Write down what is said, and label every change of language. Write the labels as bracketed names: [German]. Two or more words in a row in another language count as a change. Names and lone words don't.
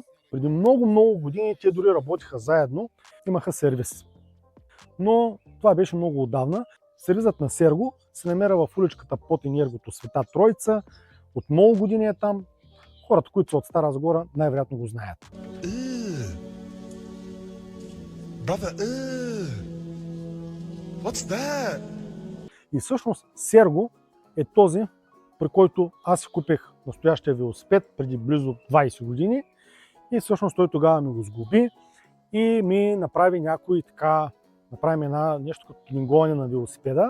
[Bulgarian] Преди много години те дори работиха заедно. Имаха сервис. Но това беше много отдавна. Сервизът на Серго се намира в уличката под Енергото Света Троица. От много години е там. Хората, които са от Стара Загора, най-вероятно го знаят. [English] Brother, what's that? [Bulgarian] И всъщност Серго е този, при който аз си купих настоящия велосипед преди близо 20 години и всъщност той тогава ми го сглоби и ми направи нещо като тюнингуване на велосипеда.